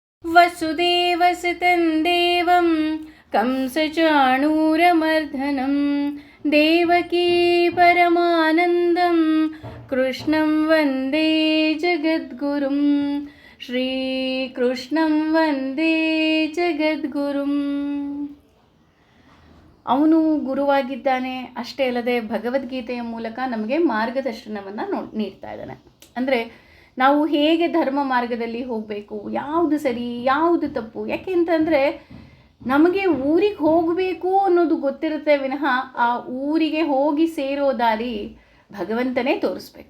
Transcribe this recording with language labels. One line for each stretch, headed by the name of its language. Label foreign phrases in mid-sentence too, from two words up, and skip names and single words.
Sanskrit: ವಸುದೇವಸುತಂ ದೇವಂ ಕಂಸಚಾಣೂರಮರ್ದನಂ ದೇವಕೀ ಪರಮಾನಂದಂ ಕೃಷ್ಣಂ ವಂದೇ ಜಗದ್ಗುರುಂ ಶ್ರೀಕೃಷ್ಣಂ ವಂದೇ ಜಗದ್ಗುರುಂ.
Kannada: ಅವನು ಗುರುವಾಗಿದ್ದಾನೆ. ಅಷ್ಟೇ ಅಲ್ಲದೆ ಭಗವದ್ಗೀತೆಯ ಮೂಲಕ ನಮಗೆ ಮಾರ್ಗದರ್ಶನವನ್ನು ನೀಡ್ತಾ ಇದ್ದಾನೆ. ಅಂದರೆ ನಾವು ಹೇಗೆ ಧರ್ಮ ಮಾರ್ಗದಲ್ಲಿ ಹೋಗಬೇಕು, ಯಾವುದು ಸರಿ ಯಾವುದು ತಪ್ಪು. ಯಾಕೆ ಅಂತಂದರೆ ನಮಗೆ ಊರಿಗೆ ಹೋಗಬೇಕು ಅನ್ನೋದು ಗೊತ್ತಿರುತ್ತೆ ವಿನಃ ಆ ಊರಿಗೆ ಹೋಗಿ ಸೇರೋ ದಾರಿ ಭಗವಂತನೇ ತೋರಿಸ್ಬೇಕು.